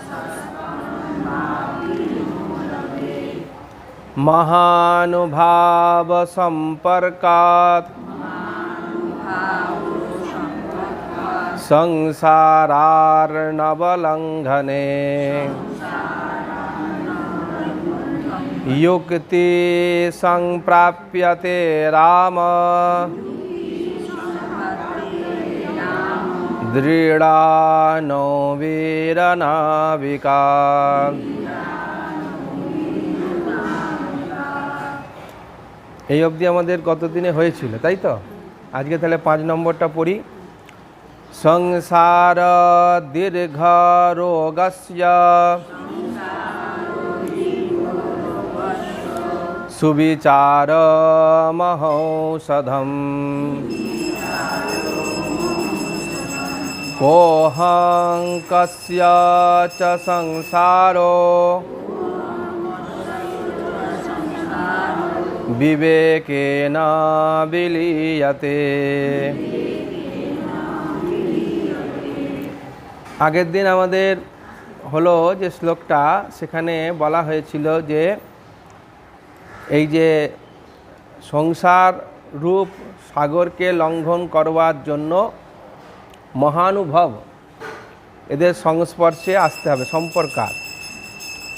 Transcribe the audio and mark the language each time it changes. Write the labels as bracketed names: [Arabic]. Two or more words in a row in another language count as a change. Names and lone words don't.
[Sanskrit] महानुभाव संपर्कात् संसारार्णवलंघने युक्ति संप्राप्यते राम দৃঢ়ানো বীরনাবিকা। [Bangla] এই অবধি আমাদের গত দিনে হয়েছিল, তাই তো? আজকে তাহলে 5 নম্বরটা পড়ি। [Sanskrit] সংসার দীর্ঘ রোগস্য সুবিচারমহৌষধম কোহং কস্য চ সংসারো বিবেকেন বিলীয়তে। [Bangla] আগের দিন আমাদের হলো যে শ্লোকটা, সেখানে বলা হয়েছিল যে এই যে সংসার রূপ সাগরকে লঙ্ঘন করবার জন্য মহানুভব এদের সংস্পর্শে আসতে হবে, সম্পর্কার।